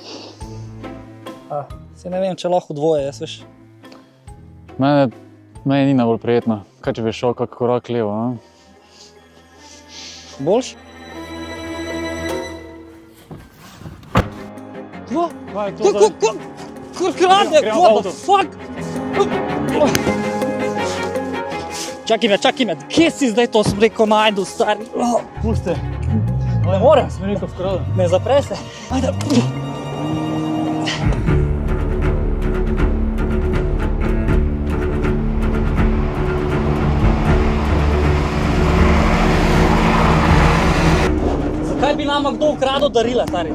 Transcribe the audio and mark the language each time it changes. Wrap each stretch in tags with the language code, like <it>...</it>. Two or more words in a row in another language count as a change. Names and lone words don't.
<sl>Se ne vem, če lahko dvoje, jaz veš. Meni ni najbolj prijetno. Kaj če bi šel kak korak levo, a? Boljš? Kva? Kaj je to zdaj? Kur krade, Gremo v</sl> <en>what</en> <sl>avto.</sl> <en>the fuck?</en> <sl>Čakaj me, kje si zdaj to smreko najdu, stari? Pusti. Ne morem. Sem rekel vkrada. Ne zapre se. Ajde. Zakaj bi nama kdo ukradel darila, stari?</sl>